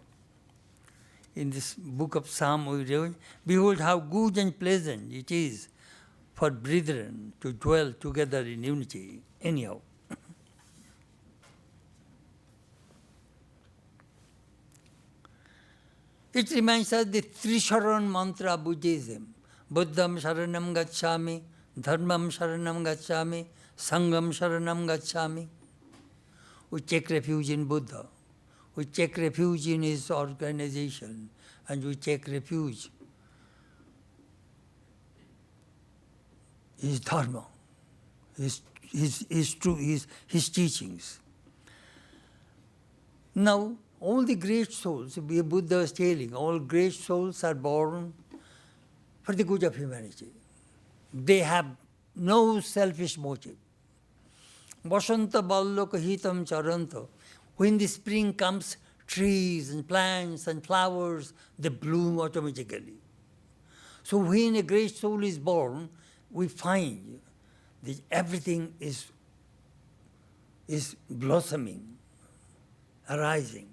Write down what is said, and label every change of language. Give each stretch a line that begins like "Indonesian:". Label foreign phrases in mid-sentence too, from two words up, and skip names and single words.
English: In this book of Psalm we read, behold how good and pleasant it is for brethren to dwell together in unity. Anyhow. It reminds us the Trisharan mantra of Buddhism.
Pali: Buddham sharanam gacchami, dharmam sharanam gacchami, sangam sharanam gacchami.
English: We take refuge in Buddha. We take refuge in his organization, and we take refuge his dharma, his teachings. Now, all the great souls, Buddha was telling, all great souls are born for the good of humanity. They have no selfish motive.
Sanskrit: Vasanta ballaka hitam charanta.
English: When the spring comes, trees and plants and flowers, they bloom automatically. So when a great soul is born, we find that everything is blossoming, arising.